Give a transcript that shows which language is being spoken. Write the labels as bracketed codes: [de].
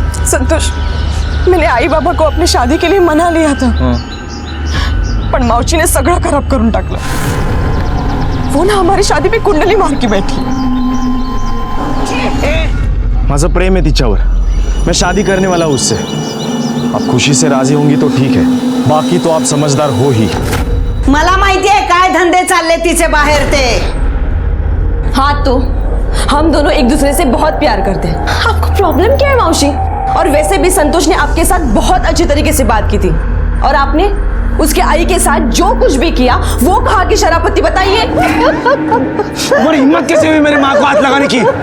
[hi] संतोष, मैंने आई बाबा को अपनी शादी के लिए मना लिया था, [mr] पण मावशीने सगळं खराब करून टाकलं। [hi] वो ना हमारी शादी पे कुंडली मार के बैठी। [mr] माझं प्रेम [hi] है [mr] तिच्यावर, [hi] मैं शादी करने वाला हूँ उससे। आप खुशी से राजी होंगी तो ठीक है, बाकी तो आप समझदार हो ही। [mr] मला माहिती है काय धंदे चालले तिचे बाहेर ते। [hi] हाँ, तो हम दोनों एक दूसरे से बहुत प्यार करते हैं। आपको प्रॉब्लम क्या है मावशी? और वैसे भी संतोष ने आपके साथ बहुत अच्छी तरीके से बात की थी, और आपने उसके आई के साथ जो कुछ भी किया वो कहा कि शराफती। बताइए। तुम्हारी हिम्मत कैसे हुई मेरी माँ को हाथ लगाने की?